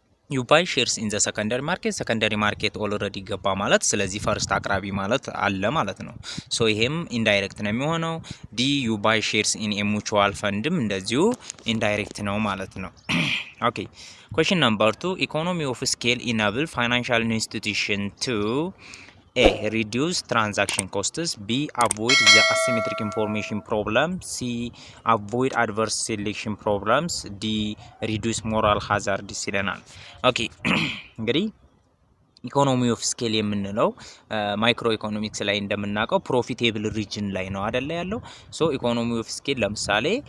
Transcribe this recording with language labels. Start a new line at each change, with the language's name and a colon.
English: ዩ ባይ ሼርስ ኢን ዘ ሰከንደሪ ማርኬት፣
Amharic: ሰከንደሪ ማርኬት ኦልሬዲ ገባ ማለት ስለዚህ ፈርስት አቅራቢ ማለት አለ ማለት ነው። ሶ ይሄም ኢንዳይሬክት ነው የሚሆነው። ዲ ዩ ባይ ሼርስ ኢን ኤ ሙቹዋል ፈንድም እንደዚሁ ኢንዳይሬክት ነው ማለት ነው። ኦኬ
English: question number 2, economy of scale enable financial institution to A, reduce transaction costs. B, avoid the asymmetric information problem. C, avoid adverse selection problems. D, reduce moral hazard
Amharic: ይለናል። ኦኬ እንግዲህ ኢኮኖሚ ኦፍ ስኬል የምንለው ማይክሮ ኢኮኖሚክስ ላይ እንደምናውቀው ፕሮፊቴብል ሪጅን ላይ ነው አይደለ ያለው። ሶ ኢኮኖሚ ኦፍ ስኬል ለምሳሌ